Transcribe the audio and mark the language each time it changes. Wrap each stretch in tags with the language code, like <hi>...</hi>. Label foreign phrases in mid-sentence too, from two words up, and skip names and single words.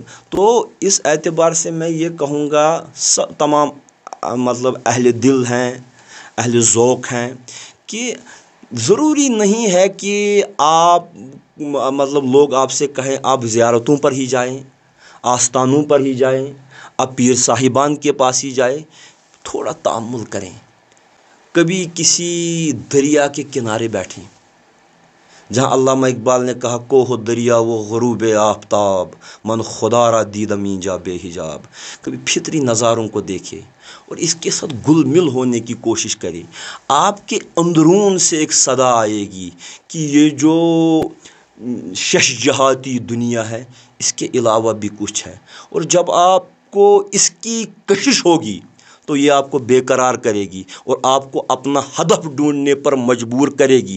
<ur>تو اس اعتبار سے میں یہ کہوں گا تمام مطلب اہل دل ہیں، اہل ذوق ہیں، کہ ضروری نہیں ہے کہ آپ مطلب لوگ آپ سے کہیں آپ زیارتوں پر ہی جائیں، آستانوں پر ہی جائیں، آپ پیر صاحبان کے پاس ہی جائیں۔ تھوڑا تأمل کریں، کبھی کسی دریا کے کنارے بیٹھیں جہاں علامہ اقبال نے کہا</ur> <fa>کوہ دریا و غروب آفتاب من خدا را دیدم اینجا بے حجاب۔</fa> <ur>کبھی فطری نظاروں کو دیکھے اور اس کے ساتھ گل مل ہونے کی کوشش کرے، آپ کے اندرون سے ایک صدا آئے گی کہ یہ جو شش جہاتی دنیا ہے اس کے علاوہ بھی کچھ ہے، اور جب آپ کو اس کی کشش ہوگی تو یہ آپ کو بے قرار کرے گی اور آپ کو اپنا ہدف ڈھونڈنے پر مجبور کرے گی۔</ur>